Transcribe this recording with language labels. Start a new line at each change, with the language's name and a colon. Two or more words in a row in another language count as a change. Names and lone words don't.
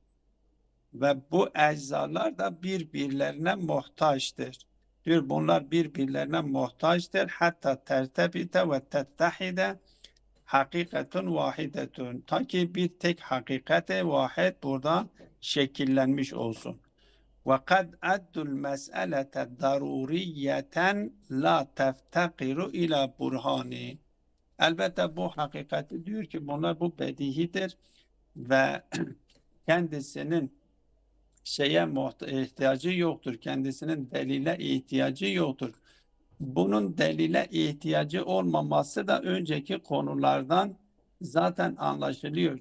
Turkish: Ve bu eczalar da birbirlerine muhtaçtır. Diyor bunlar birbirlerine muhtaçtır. Hatta
Arabic: ترتبت وتتحد حقيقة واحدة.
Turkish: Ta ki bir tek hakikate vahid burada şekillenmiş olsun.
Arabic: وَقَدْ أَدُّوا الْمَسْأَلَةَ ضَرُورِيَّةً لَا تَفْتَقِرُ إِلَى بُرْهَانِ.
Turkish: Elbette bu hakikati diyor ki bunlar bu bedihidir ve kendisinin ihtiyacı yoktur. Kendisinin delile ihtiyacı yoktur. Bunun delile ihtiyacı olmaması da önceki konulardan zaten anlaşılıyor.